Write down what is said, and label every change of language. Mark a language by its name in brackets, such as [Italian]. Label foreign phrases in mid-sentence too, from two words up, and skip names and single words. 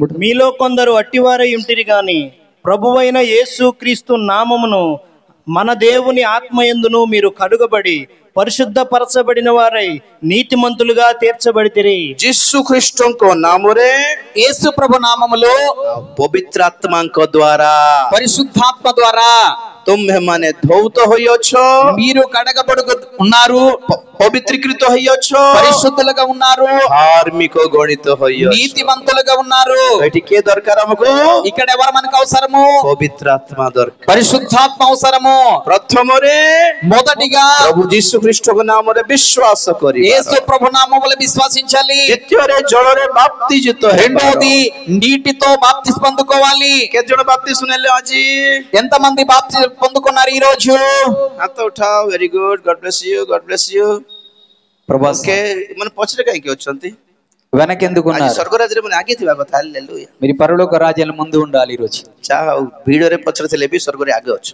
[Telugu] మీలో కొందరు అట్టివారై ఉంటిరి గాని ప్రభువైన యేసు క్రీస్తు నామమును మన దేవుని ఆత్మయందును మీరు కడుగబడి పరిశుద్ధపరచబడిన వారై నీతిమంతులుగా తీర్చబడితిరి. [Odia] ଯୀଶୁ ଖ୍ରୀଷ୍ଟଙ୍କ ନାମରେ, [Telugu] యేసు ప్రభు నామములో, [Odia] ପବିତ୍ରାତ୍ମାଙ୍କ ଦ୍ୱାରା [Telugu] పరిశుద్ధాత్మ ద్వారా [Odia] ତୁମ୍ଭେମାନେ ଧୌତ ହୋଇଅଛ, [Telugu] మీరు కడగబడు ఉన్నారు, [Odia] ପବିତ୍ରୀକୃତ ହୋଇଅଛ, [Telugu] పరిశుద్ధులుగా ఉన్నారు, [Odia] ଧାର୍ମିକ ଗଣିତ ହୋଇଅଛ. [Telugu] నీతిమంతులుగా ఉన్నారు. [Odia] ଏଠି କିଏ ଦରକାର ଆମକୁ? [Telugu] ఇక్కడ ఎవరు మనకు అవసరము? [Odia] ପବିତ୍ରାତ୍ମା ଦରକାର. [Telugu] పరిశుద్ధాత్మ అవసరము. [Odia] ପ୍ରଥମରେ [Telugu] మొదటిగా [Odia] ପ୍ରଭୁ ଯୀଶୁ ଖ୍ରୀଷ୍ଟଙ୍କ ନାମରେ ବିଶ୍ୱାସ କରି, [Telugu] యేసు ప్రభు నామములో విశ్వసించాలి. [Odia] ଦ୍ୱିତୀୟରେ ଜଳରେ ବାପ୍ତିଜିତ ହେବା. [Telugu] రెండోది నీటితో బాప్తిస్మ పొందుకోవాలి. [Odia] କେତେ ଜଣ ବାପ୍ତିସ୍ମ ନେଲେ ଆଜି? [Telugu] ఎంతమంది బాప్తిస్మ పొందుకున్నారు ఈ రోజు? [Odia] ହାତ ଉଠାଅ. [English] very good. God bless you, God bless you. [Telugu] ప్రభు [Odia] ମାନେ ପଛରେ କାହିଁକି ଅଛନ୍ତି? [Telugu] వెనకెందుకున్నారు? [Odia] ସ୍ୱର୍ଗରାଜ୍ୟରେ ମାନେ ଆଗେ ଥିବା କଥା. ହାଲେଲୁୟା. [Telugu] మీరు పరలోక రాజ్యాల ముందు ఉండాలి ఈ రోజు. [Odia] ଯାହା ହଉ ଭିଡରେ ପଛରେ ଥିଲେ ବି ସ୍ୱର୍ଗରେ ଆଗେ ଅଛ.